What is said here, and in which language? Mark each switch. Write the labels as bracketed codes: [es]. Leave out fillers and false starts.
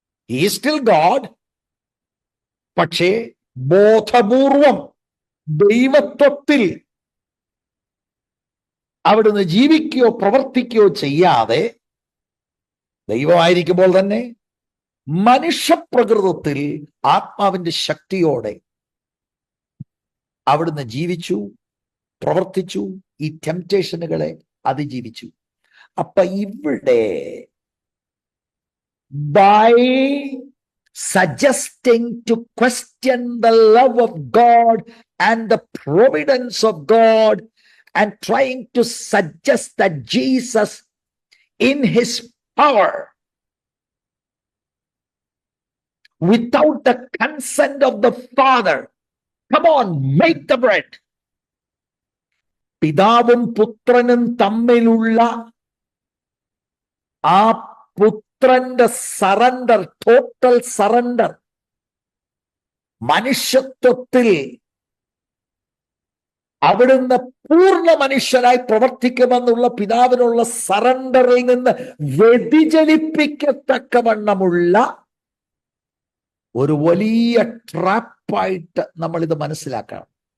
[en] He is still God, [ml] പക്ഷേ ബോധപൂർവം ദൈവത്വത്തിൽ അവിടുന്ന് ജീവിക്കുകയോ പ്രവർത്തിക്കുകയോ ചെയ്യാതെ ദൈവമായിരിക്കുമ്പോൾ തന്നെ മനുഷ്യപ്രകൃതത്തിൽ ആത്മാവിന്റെ ശക്തിയോടെ അവിടുന്ന് ജീവിച്ചു, പ്രവർത്തിച്ചു, ഈ ടെംപ്റ്റേഷനുകളെ അതിജീവിച്ചു. അപ്പൊ ഇവിടെ [en] by suggesting to question the love of God and the providence of God and trying to suggest that Jesus in his power, without the consent of the Father, come on, make the bread. [ml] പിതാവും പുത്രനും തമ്മിലുള്ള ആ പുത്രന്റെ surrender, total surrender, മനുഷ്യത്വത്തിൽ അവിടുന്ന് പൂർണ്ണ മനുഷ്യനായി പ്രവർത്തിക്കുമെന്നുള്ള പിതാവിനുള്ള സറണ്ടറിൽ നിന്ന് വ്യതിചലിപ്പിക്കത്തക്കവണ്ണമുള്ള ഒരു വലിയ ട്രാപ്പായിട്ട് നമ്മൾ ഇത് മനസ്സിലാക്കണം.